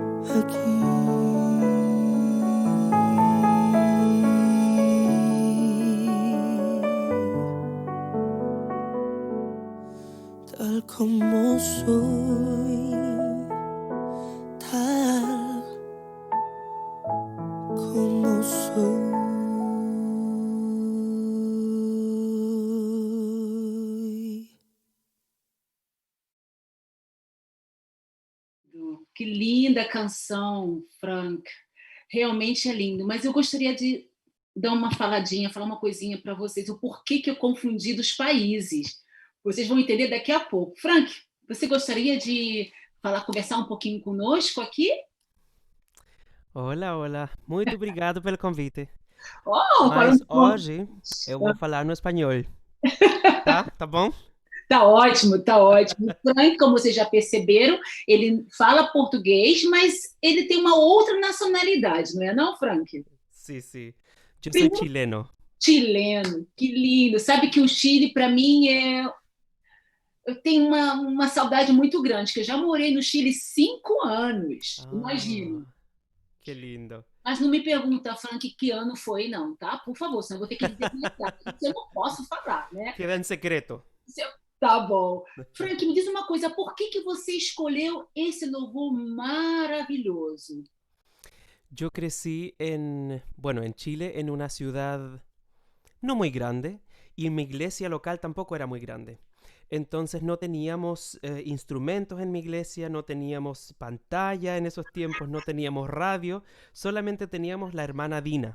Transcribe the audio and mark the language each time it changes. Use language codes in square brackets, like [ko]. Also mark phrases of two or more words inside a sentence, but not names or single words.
[es] Tal como soy, tal como soy. [pt] Que linda canção, Frank. Realmente é lindo. Mas eu gostaria de dar uma faladinha, falar uma coisinha para vocês, o porquê que eu confundi dos países. Vocês vão entender daqui a pouco. Frank, você gostaria de falar, conversar um pouquinho conosco aqui? Olá, olá. Muito obrigado pelo convite. Oh, Mas falando hoje eu vou falar no espanhol, tá? Tá bom? Tá ótimo, tá ótimo. O Frank, como vocês já perceberam, ele fala português, mas ele tem uma outra nacionalidade, não é não, Frank? [es] Sí, sí. Yo soy [pt] Primeiro, [es] chileno. [pt] chileno, que lindo. Sabe que o Chile, para mim, eu tenho uma saudade muito grande, que eu já morei no Chile 5 anos, imagina. [es] Ah, qué lindo. [pt] Mas não me pergunta, Frank, que ano foi, não, tá? Por favor, senão eu vou ter que dizer minha idade, porque eu não posso falar, né? [es] Queda en secreto. [pt] Tá bom. Frank, me diz uma coisa, por que você escolheu esse louvor maravilhoso? [es] Yo crecí bueno, en Chile, en una ciudad no muy grande, y mi iglesia local tampoco era muy grande. Entonces no teníamos instrumentos en mi iglesia, no teníamos pantalla en esos tiempos, no teníamos radio, solamente teníamos la hermana Dina.